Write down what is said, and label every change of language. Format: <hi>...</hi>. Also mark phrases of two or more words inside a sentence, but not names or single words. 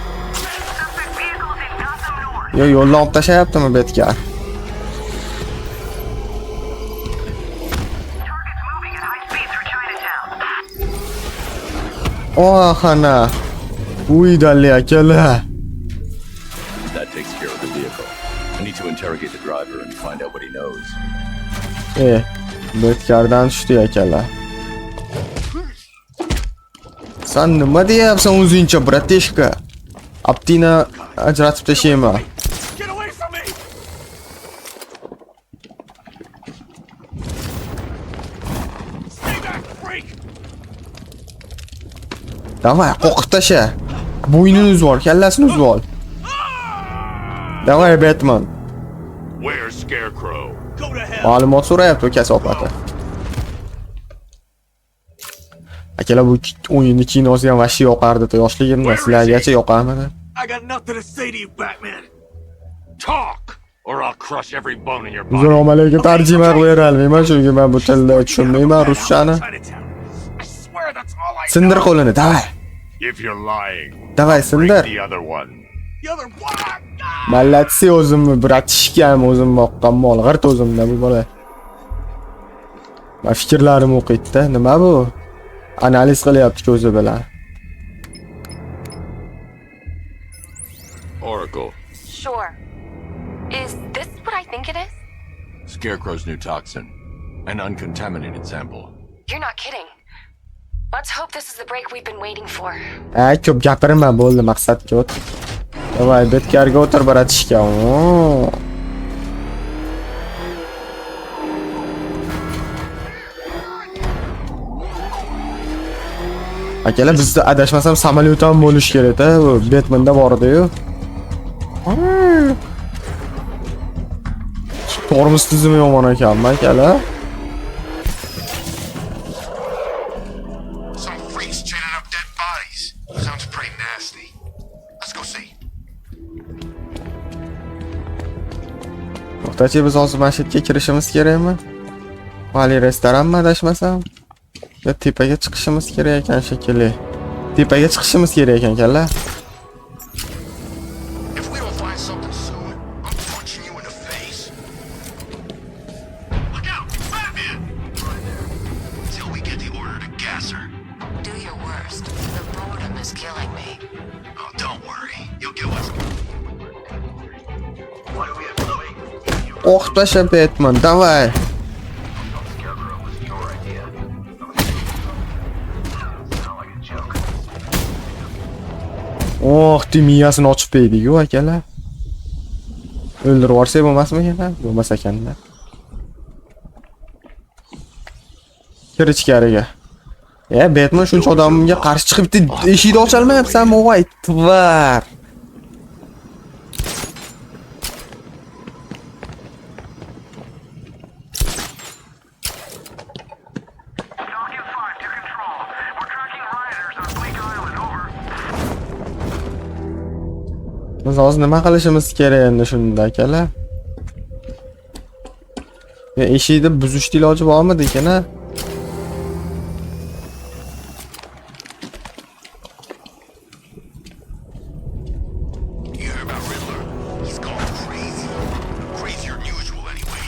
<uz>Yo'ldan olib tashayaptimi Betkar? Ana. Uydali akalar.</uz> <en>That takes care of the vehicle. I need to interrogate the driver and find out what he knows.</en> <uz>Betkardan tushdi akalar. Sen nima deyapsan o'zingcha, bratishka? Aptina ajratib tashlayman.</uz> <en>Get away from me. Stay back, freak.</en> <uz>Davay, qo'qib tasha. Bo'ynini uzib ol, kallasini uzib ol. Davay, Batman.</uz> <en>Where's Scarecrow? Go to hell.</en> <uz>Ma'lumot so'rayapti kasofati. Akalar, bu o'yinni kinosi ham vashshi yoqardi-da yoshligimda. Sizlargacha yoqarmidi?</uz> <en>I got nothing to say to you, Batman. Talk, or I'll crush every bone in your body.</en> <uz>Assalomu alaykum, tarjima qilib berolmayman, chunki men bu tilni tushunmayman ruschani.</uz> <en>Chinatown. I swear that's all I</en> <uz>Sindir qo'lini, davay.</uz> <en>If you're lying,</en> <uz>Davay,</uz> <en>break</en> <uz>sindir.</uz> <en>the other one. The other one.</en> <uz>Mallatsi o'zimni bratishkam, o'zim boqqan mol, g'irt o'zimda bu bola. Men fikrlarim o'qiydi-da, nima bu? Analiz qilyapti ko'zi bilan.</uz> <en>Oracle, Sure. Is this what I think it is? Scarecrow's new toxin. An uncontaminated sample. You're not kidding. Let's hope this is the break we've been waiting for.</en> <uz>Ko'p gapirma, bo'ldi, maqsadga o't. Davay, betkarga o'tir baratishga. Akalar, bizda adashmasam samolyot ham bo'lish kerak-da. Bu Batmanda bor edi-yu. Tormoz tizimi yomon ekanmi, akalar?</uz> <en>Some freaks chaining up dead bodies. Sounds pretty nasty. Let's go see.</en> <uz>To'xtachi, biz hozir masjidga kirishimiz kerakmi? Vali restoranmi adashmasam? Ya tepaga chiqishimiz kerak ekan shekilli. Tepaga chiqishimiz kerak ekan kalla.</uz> <en>If we don't find something soon, I'm punching you in the face. Look out! Batman! Till we get the order to gas her. Do your worst. The boredom is killing me. Oh, don't worry. You'll get what's... What do we have to wait?</en> <uz>Oh, tasha Batman, davay. Oh, miyasini ochib qo'ydik-ku akalar. O'ldirib yuborsak bo'lmasmikan? Bo'lmas ekanda. Kir ichkariga. Batman shuncha odamga qarshi chiqib eshikni ocha olmayapsanmi, voy tvar.</uz> <en>Falcon 5 to control. We're tracking rioters on Bleak Island, over.</en> <uz>Biz hozir nima qilishimiz kerak endi shunda akalar? Eshikni buzishni iloji bormidi-kan-a?</uz> <en>You heard about Riddler? He's gone crazy. Crazier than usual, anyway.</en>